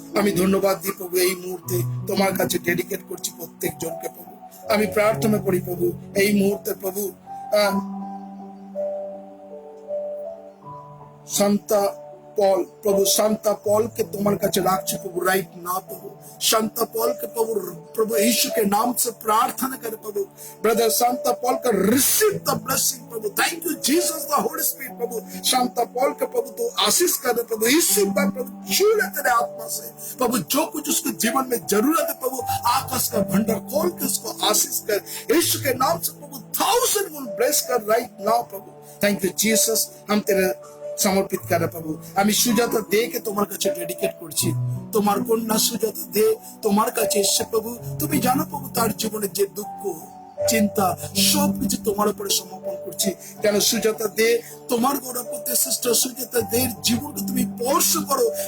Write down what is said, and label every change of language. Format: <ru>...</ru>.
<bn>আমি ধন্যবাদ দিই প্রভু, এই মুহূর্তে তোমার কাছে ডেডিকেট করছি প্রত্যেক জনকে প্রভু। আমি প্রার্থনা করি প্রভু এই মুহূর্তে প্রভু শান্তা পল প্রভু, শান্তা পলকে তোমার কাছে রাখছি</bn> <hi>प्रभु राइट नाउ प्रभु। शांता पॉल के प्रभु यीशु के नाम से प्रार्थना करे प्रभु।</hi> <en>Brother Shanta Paul का receive the blessing प्रभु। Thank you Jesus the Holy Spirit प्रभु।</en> <hi>Shanta Paul के प्रभु तो आशीष करे प्रभु, यीशु का प्रभु छू ले तेरे आत्मा से प्रभु। जो कुछ उसके जीवन में जरूरत है प्रभु, आकाश का भंडार खोल के उसको आशीष कर यीशु के नाम से प्रभु। 1000 गुण ब्लेस कर</hi> <en>Right now प्रभु। Thank you Jesus.</en> <hi>हम तेरे समर्पित करे प्रभु।</hi> <bn>আমি সুজাতা দেকে তোমার কাছে ডেডিকেট করছি। তোমার কন্যা সুজাতা দে তোমার কাছে এসে প্রভু, তুমি জানো প্রভু তার জীবনে যে দুঃখ চিন্তা সবকিছু তোমার উপরে সমর্পণ করছি। কেন সুজাতা দে তোমার গৌরব করতে সিস্টার সুজাতা দের জীবনকে তুমি স্পর্শ করো।</bn>